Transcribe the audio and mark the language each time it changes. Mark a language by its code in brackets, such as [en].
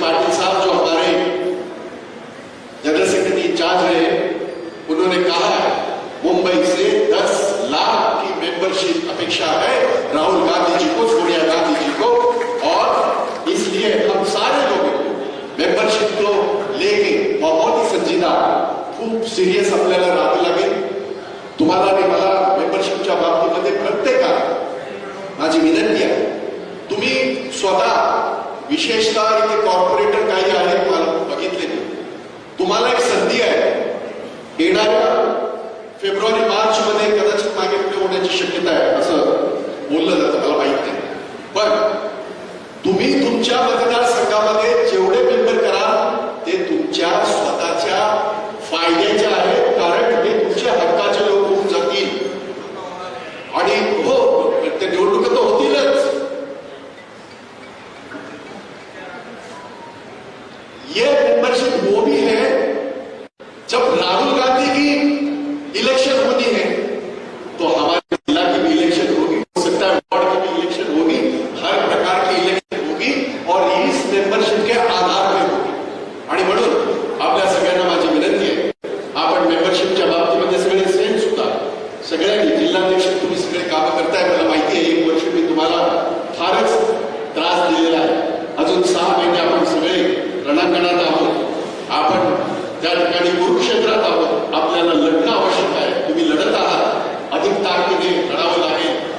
[hi] पाटिल साहब जो हमारे जनरल सेक्रेटरी इंचार्ज रहे, उन्होंने कहा है मुंबई से 10 लाख की मेंबरशिप अपेक्षा है राहुल गांधी जी को, सोनिया गांधी जी को, और इसलिए हम सारे लोगों को मेंबरशिप को लेके बहुत ही संजीदा, [mr] खूप सिरियस आपल्याला राहावे लागेल। तुम्हाला आणि मला मेंबरशिपच्या बाबतीमध्ये प्रत्येकाला माझी विनंती आहे, तुम्ही स्वतः विशेषतः इथे कॉर्पोरेटर काही आहेत, मला बघितले नाही, तुम्हाला एक संधी आहे, येणाऱ्या फेब्रुवारी-मार्च मध्ये कदाचित मागे पुढे होण्याची शक्यता आहे असं बोललं जातं, मला माहित नाही, पण तुम्ही तुमच्या मतदारसंघामध्ये जेवढे मेंबर कराल ते तुमच्या स्वतःच्या फायद्याचे आहेत, कारण हे तुमच्या हक्काचे लोक होऊन जातील, आणि हो त्या निवडणुका तर होतीलच। [hi] ये मेंबरशिप वो भी है जब राहुल गांधी की इलेक्शन होनी है, तो हमारे जिला की भी इलेक्शन होगी, हो सकता है वार्ड की भी इलेक्शन होगी, हर प्रकार की इलेक्शन होगी, और इस मेंबरशिप के आधार पर होगी। [mr] आणि म्हणून आपल्या सगळ्यांना माझी विनंती आहे, आपण मेंबरशिपच्या बाबतीमध्ये सगळे सेम सुद्धा सगळ्यांनी, जिल्हाध्यक्ष तुम्ही सगळे काम करताय, मला माहिती आहे, 1 वर्ष मी तुम्हाला फारच त्रास दिलेला आहे, अजून 6 महिने आपण सगळे रणांगणात आहोत, आपण त्या ठिकाणी कुरुक्षेत्रात आहोत, आपल्याला लढणं आवश्यक आहे, तुम्ही लढत आहात, अधिक ताकदीने लढावं लागेल।